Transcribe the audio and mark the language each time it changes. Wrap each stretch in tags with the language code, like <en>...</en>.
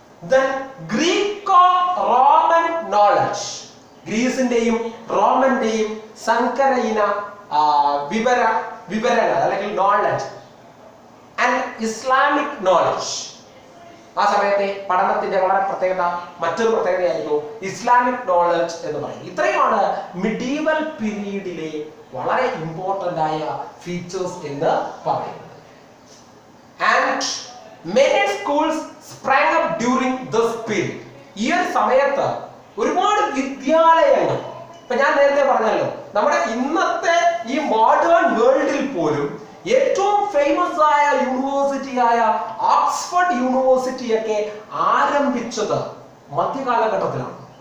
<en>Then Greco-Roman knowledge,</en> <ml>ഗ്രീസിന്റെയും റോമന്റെയും സങ്കര ഇന വിവരങ്ങൾ അല്ലെങ്കിൽ നോളജ് ആൻഡ് ഇസ്ലാമിക് നോളജ്. ആ സമയത്തെ പഠനത്തിന്റെ വളരെ പ്രത്യേകത, മറ്റൊരു പ്രത്യേകതയായിരുന്നു ഇസ്ലാമിക് നോളജ് എന്ന് പറയും. ഇത്രയുമാണ് മിഡീവൽ പീരീഡിലെ വളരെ ഇമ്പോർട്ടന്റ് ആയ ഫീച്ചേഴ്സ് എന്ന് പറയുന്നത്.</ml> <en>And many schools sprang up during this period.</en> <ml>ഈ ഒരു സമയത്ത് ഒരുപാട് വിദ്യാലയങ്ങൾ, ഇപ്പൊ ഞാൻ നേരത്തെ പറഞ്ഞല്ലോ, നമ്മുടെ ഇന്നത്തെ ഈ മോഡേൺ വേൾഡിൽ പോലും ഏറ്റവും ഫേമസ് ആയ യൂണിവേഴ്സിറ്റി ആയ ഓക്സ്ഫോർഡ് യൂണിവേഴ്സിറ്റി ഒക്കെ ആരംഭിച്ചത് മധ്യകാലഘട്ടത്തിലാണ്.</ml>